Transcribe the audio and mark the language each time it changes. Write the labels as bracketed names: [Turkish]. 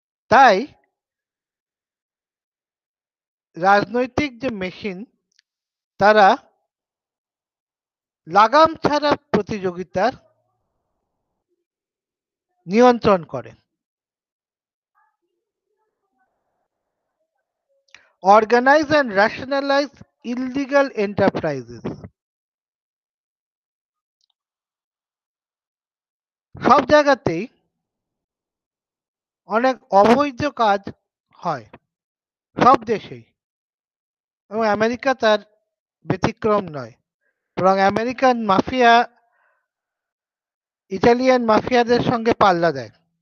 [Bangla] তাই রাজনৈতিক যে মেশিন তারা লাগাম ছাড়া প্রতিযোগিতার নিয়ন্ত্রণ করে। [English] Organize and rationalize illegal enterprises. [Bangla] সব জায়গাতেই অনেক অবৈধ কাজ হয়, সব দেশেই, এবং আমেরিকা তার ব্যতিক্রম নয়। বরং আমেরিকান মাফিয়া ইটালিয়ান মাফিয়াদের সঙ্গে পাল্লা দেয়।